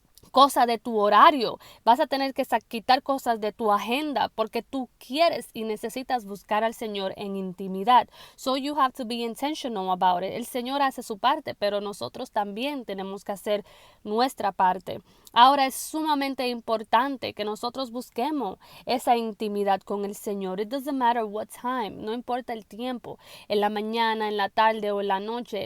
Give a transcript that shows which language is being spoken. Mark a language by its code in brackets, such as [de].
[es] cosa de tu horario, vas a tener que quitar cosas de tu agenda porque tú quieres y necesitas buscar al Señor en intimidad. [en] So you have to be intentional about it. [es] El Señor hace su parte, pero nosotros también tenemos que hacer nuestra parte. Ahora es sumamente importante que nosotros busquemos esa intimidad con el Señor. [en] It doesn't matter what time, [es] no importa el tiempo, en la mañana, en la tarde o en la noche.